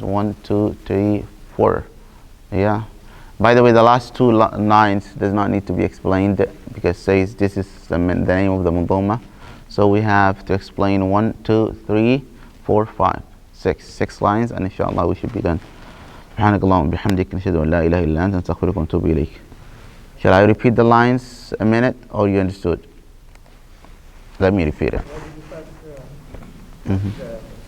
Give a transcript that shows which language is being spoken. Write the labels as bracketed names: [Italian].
[English] 1, 2, 3, 4. Yeah. By the way, the last 2 lines does not need to be explained, because it says this is the name of the mudoma. So we have to explain 1, 2, 3, 4, 5, 6 lines, and inshallah we should be done. [Arabic] سبحانك اللهم وبحمدك نشهد أن لا إله إلا أنت نستغفرك ونتوب إليك. [English] Shall I repeat the lines a minute, or you understood? Let me repeat it.